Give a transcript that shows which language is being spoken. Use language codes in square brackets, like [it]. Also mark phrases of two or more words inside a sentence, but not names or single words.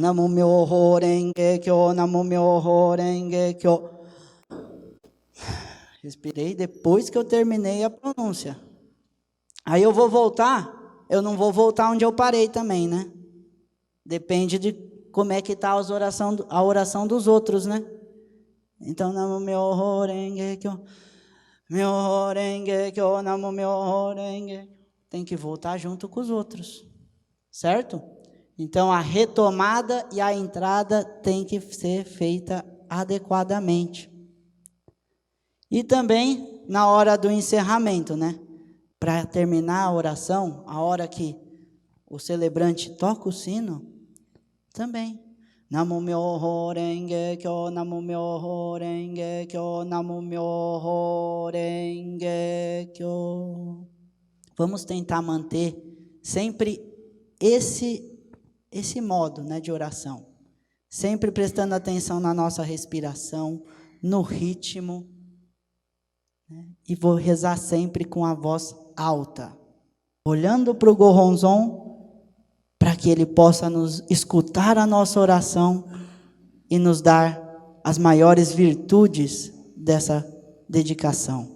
[ja] 南無妙法蓮華経、南無妙法蓮華経. [pt] Respirei depois que eu terminei a pronúncia. Aí eu vou voltar, eu não vou voltar onde eu parei também, né? Depende de como é que está a oração dos outros, né? Então, [ja] 南無妙法蓮華経、妙法蓮華経、南無妙法蓮華経. [pt] Tem que voltar junto com os outros, certo? Então, a retomada e a entrada tem que ser feita adequadamente. E também na hora do encerramento, né? Para terminar a oração, a hora que o celebrante toca o sino, também. [ja] 南無妙法蓮華経、南無妙法蓮華経、南無妙法蓮華経. [pt] Vamos tentar manter sempre esse modo, né, de oração. sempre prestando atenção na nossa respiração, no ritmo, né? E vou rezar sempre com a voz alta, olhando para o Goronzon, para que ele possa nos escutar a nossa oração e nos dar as maiores virtudes dessa dedicação.